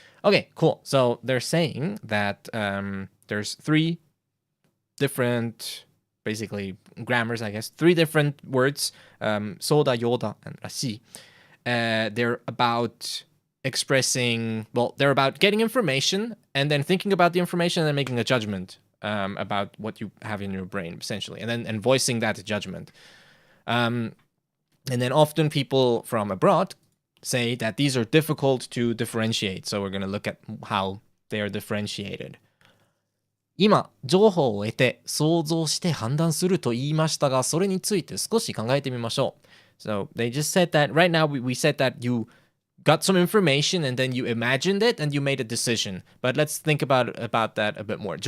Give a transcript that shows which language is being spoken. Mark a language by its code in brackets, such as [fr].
[en] Okay, cool. So they're saying that there's 3 different, basically grammars, I guess. 3 different words, soda, yoda, and rashi. They're about expressing, well, they're about getting information and then thinking about the information and then making a judgment about what you have in your brain, essentially, and voicing that judgment. And then often people from abroad say that these are difficult to differentiate. So we're going to look at how they are differentiated. [ja] 今、情報を得て想像して判断すると言いましたが、それについて少し考えてみましょう。 [en] So they just said that right now we said that you got some information and then you imagined it and you made a decision. But let's think about that a bit more.